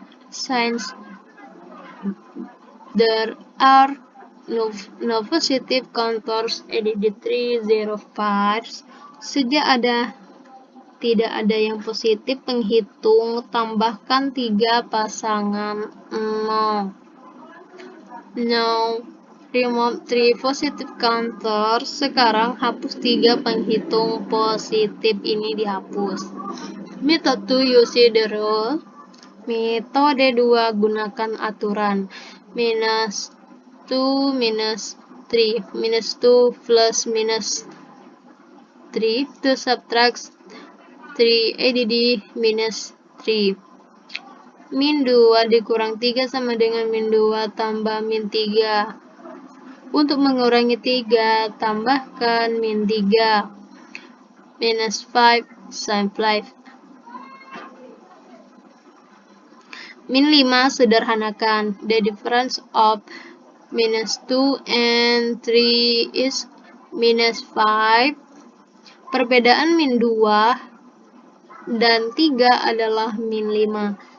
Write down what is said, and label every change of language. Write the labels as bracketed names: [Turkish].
[English] Since there are no positive counters, add the 3 0 parts. [Indonesian] Sejak tidak ada yang positif penghitung, tambahkan 3 pasangan 0. [English] Now, remove 3 positive counters. [Indonesian] Sekarang hapus 3 penghitung positif ini dihapus. [English] Method 2, use the rule. [Indonesian] Metode 2, gunakan aturan. [English] Minus 2 minus 3. Minus 2 plus minus 3. To subtract 3, add minus 3. [Indonesian] Min 2 dikurang 3 sama dengan min 2 tambah min 3. Untuk mengurangi 3, tambahkan min 3. [English] Minus 5, simplify. [Indonesian] Min 5, sederhanakan. [English] The difference of minus 2 and 3 is minus 5. [Indonesian] Perbedaan min 2 dan 3 adalah min 5.